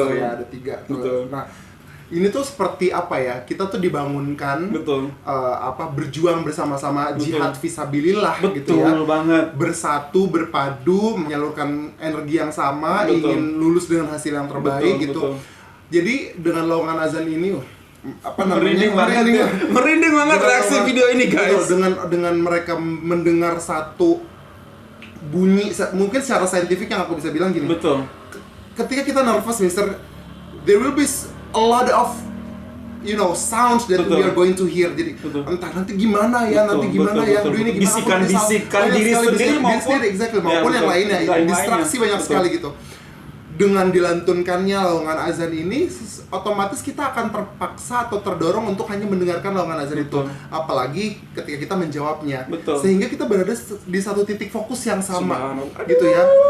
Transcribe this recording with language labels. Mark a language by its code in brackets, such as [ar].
[id] Ya ada 3. Nah ini tuh seperti apa ya, kita tuh dibangunkan berjuang bersama-sama, jihad fisabilillah gitu ya, bersatu, berpadu, menyalurkan energi yang sama, ingin lulus dengan hasil yang terbaik gitu. Jadi dengan lowongan azan ini merinding banget reaksi video ini guys. Dengan mereka mendengar satu bunyi, mungkin secara saintifik yang aku bisa bilang gini. Ketika kita nervous, Mister, [en] there will be a lot of sounds that we are going to hear. [id] Jadi entah nanti gimana ya, aduh ini gimana, bisikan diri sendiri maupun yang lainnya, distraksi banyak sekali gitu. Dengan dilantunkannya lowongan azan ini, otomatis kita akan terpaksa atau terdorong untuk hanya mendengarkan lowongan azan itu. Apalagi ketika kita menjawabnya. Sehingga kita berada di satu titik fokus yang sama, gitu ya.